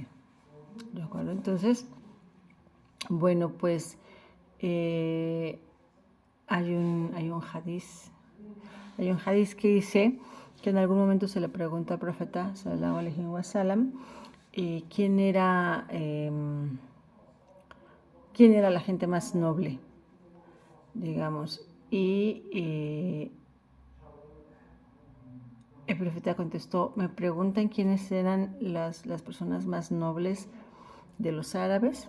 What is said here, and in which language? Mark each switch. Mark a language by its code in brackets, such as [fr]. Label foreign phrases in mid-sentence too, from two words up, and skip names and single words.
[es] ¿De acuerdo? Entonces, bueno, pues hay un hadiz que dice que en algún momento se le pregunta al profeta [ar] صلى الله عليه وسلم [es] quién era la gente más noble, digamos. Y el profeta contestó, me preguntan quiénes eran las personas más nobles de los árabes.